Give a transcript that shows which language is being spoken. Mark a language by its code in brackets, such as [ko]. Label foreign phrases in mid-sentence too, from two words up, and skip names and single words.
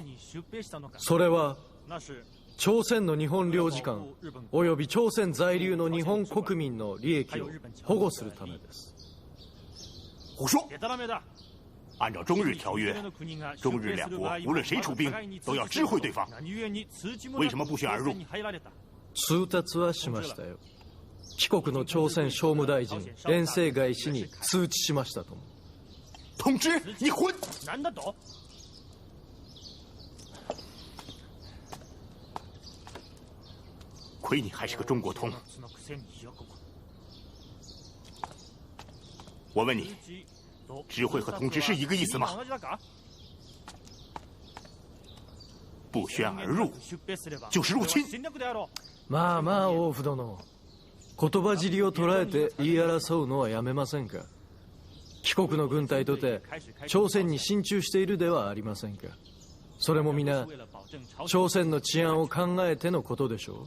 [ja] それは朝鮮の日本領事館および朝鮮在留の日本国民の利益を保護するためです。 [zh] 胡说！按照中日条约，中日两国无论谁出兵，都要知会对方。为什么不宣而入？ [ja] 通達はしましたよ。帰国の朝鮮商務大臣遠征外氏に通知しましたとも。 [zh] 通知你混！亏你还是个中国通。我问你，知会和通知是一个意思吗？不宣而入就是入侵。 [ja] まあ王府殿。言葉尻を捉えて言い争うのはやめませんか。帰国の軍隊とて朝鮮に進駐しているではありませんか。それも皆朝鮮の治安を考えてのことでしょ